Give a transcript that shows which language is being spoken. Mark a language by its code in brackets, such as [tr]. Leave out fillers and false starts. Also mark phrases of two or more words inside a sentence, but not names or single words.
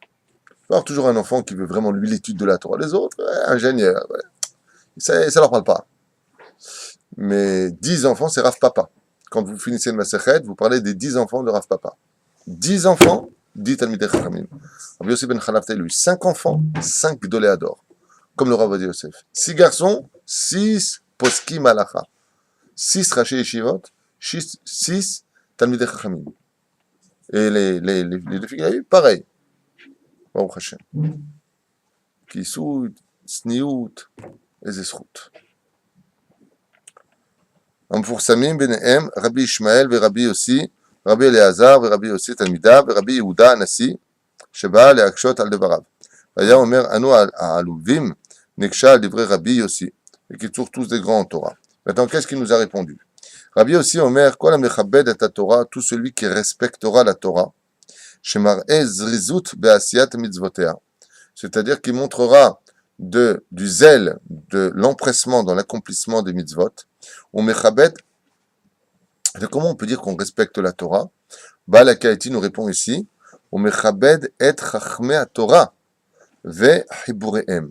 [fr] Il faut avoir toujours un enfant qui veut vraiment lui l'étude de la Torah. Les autres, ingénieurs, ouais. Ça leur parle pas. Mais 10 enfants, c'est Rav Papa. Quand vous finissez le Masechet, vous parlez des 10 enfants de Rav Papa. 10 enfants, 10 [he] תלמידי חכמים. [fr] Rabbi Yossi ben Chalafta, lui, 5 enfants, 5 [he] גדולי הדור. [fr] Comme le Rav Ovadia Yosef. 6 garçons, 6 [he] פוסקי הלכה. [fr] 6 [he] ראשי ישיבות, [fr] 6 [he] תלמידי חכמים. [fr] Et les deux filles qu'il a eu, pareil. [he] ברוך השם. כיסות, צניעות, et Zesrout. המפורסמים ביניהם רבי ישמעאל ורבי יוסי, רבי אליעזר ורבי יוסי תלמידיו ורבי יהודה הנשיא שבא להקשות על דבריו. היה אומר אנו העלובים נקשה על דברי רבי יוסי. [fr] בקיצור tous des grands en Torah. Maintenant qu'est-ce qu'il nous a répondu? [he] Rabbi Yossi אומר כל המכבד את התורה, [fr] tout celui qui respectera la Torah, [he] שמראה זריזות בעשיית מצוותיה, [fr] c'est-à-dire qui montrera du zèle, de l'empressement dans l'accomplissement des mitzvot. On mechabed, comment on peut dire qu'on respecte la Torah? [he] Baal HaKaïti [fr] nous répond ici, on [he] מכבד את חכמי התורה וחיבוריהם.